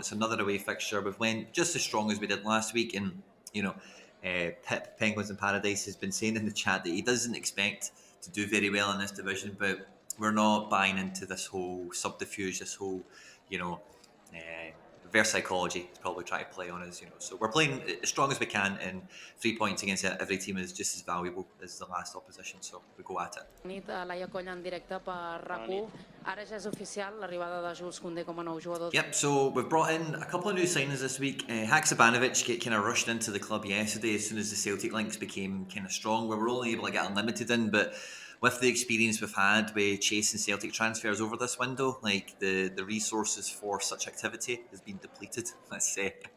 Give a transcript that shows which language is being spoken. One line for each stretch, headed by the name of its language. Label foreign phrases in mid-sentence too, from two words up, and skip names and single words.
English: It's another away fixture. We've went just as strong as we did last week, and Pip Penguins in Paradise has been saying in the chat that he doesn't expect to do very well in this division, but we're not buying into this whole subterfuge, this whole reverse psychology is probably trying to play on us, So we're playing as strong as we can, and 3 points against every team is just as valuable as the last opposition. So we go at it.
Catalan: Nit a Laia Colla en directe per RAC1. Ara ja és oficial l'arribada de Jules Koundé com a nou jugador.
English: Yep, so we've brought in a couple of new signings this week. Haksabanovic kind of rushed into the club yesterday as soon as the Celtic links became kind of strong. We were only able to get unlimited in, but with the experience we've had with chasing Celtic transfers over this window, like the resources for such activity has been depleted, let's say.